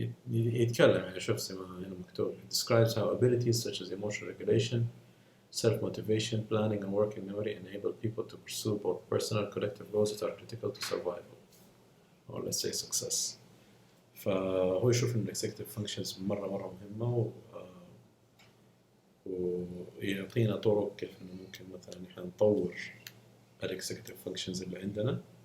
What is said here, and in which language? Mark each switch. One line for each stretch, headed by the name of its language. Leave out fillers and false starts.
Arabic: يتكلم يعني شوف زي ما هنا مكتوب.
English: It describes how abilities such as emotional regulation, self-motivation, planning and working memory enable people to pursue both personal and collective goals that are critical to survival, or let's say success.
Arabic: فهو يشوف إن executive functions مرة مهمة، ويعطينا طرق كيف إنه ممكن مثلا إحنا نطور ال executive functions اللي عندنا.